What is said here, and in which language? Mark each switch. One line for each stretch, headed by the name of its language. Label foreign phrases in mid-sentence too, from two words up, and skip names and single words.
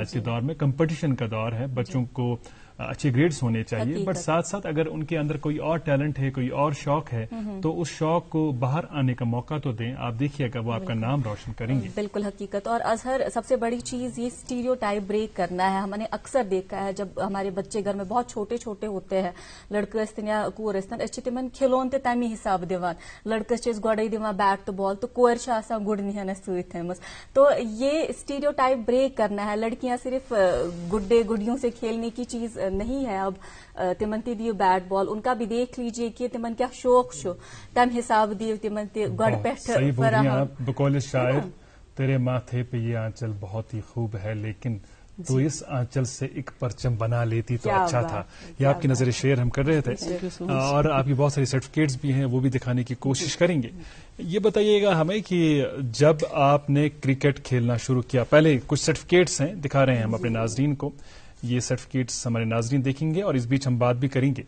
Urdu: آج کے دور میں کمپٹیشن کا دور ہے، بچوں کو اچھے گریڈز ہونے چاہیے، بٹ ساتھ ساتھ اگر ان کے اندر کوئی اور ٹیلنٹ ہے، کوئی اور شوق ہے، تو اس شوق کو باہر آنے کا موقع تو دیں. آپ دیکھیے گا وہ آپ کا نام روشن کریں گے. بالکل حقیقت. اور اظہر سب سے بڑی چیز یہ
English: stereotype break
Urdu: کرنا ہے. ہم نے اکثر دیکھا ہے جب ہمارے بچے گھر میں بہت چھوٹے چھوٹے ہوتے ہیں،
Kashmiri: لڑکے ٲسۍتن یا کور ٲسۍتن، أسۍ چھِ تِمن کھلون تہِ تمی حساب دِوان. لڑکس چھِ أسۍ گۄڈے دِوان بیٹ تہٕ بال تہٕ کورِ چھِ آسان گُڈنہِ ہن سۭتۍ تھٲومٕژ.
Urdu: تو یہ
English: stereotype break
Urdu: کرنا ہے. لڑکیاں صرف گڈے گڈیوں سے کھیلنے کی چیز نہیں ہے.
Kashmiri: اب تمن تہ دیو بیٹ بال،
Urdu: ان کا بھی دیکھ لیجیے کہ
Kashmiri: تمن کیا شوق چھُ، تمہ حساب دیو تمن تہ گۄڈٕ پٮ۪ٹھٕ فراہم.
Urdu: بقول شاعر، تیرے ماتھے پہ یہ آنچل بہت ہی خوب ہے، لیکن تو اس آنچل سے ایک پرچم بنا لیتی تو اچھا تھا. یہ آپ کی نظر شعر ہم کر رہے تھے، اور آپ کی بہت ساری سرٹیفکیٹس بھی ہیں، وہ بھی دکھانے کی کوشش کریں گے. یہ بتائیے گا ہمیں کہ جب آپ نے کرکٹ کھیلنا شروع کیا، پہلے کچھ سرٹیفکیٹس ہیں دکھا رہے ہیں ہم اپنے ناظرین کو، یہ سرٹیفکیٹس ہمارے ناظرین دیکھیں گے، اور اس بیچ ہم بات بھی کریں گے.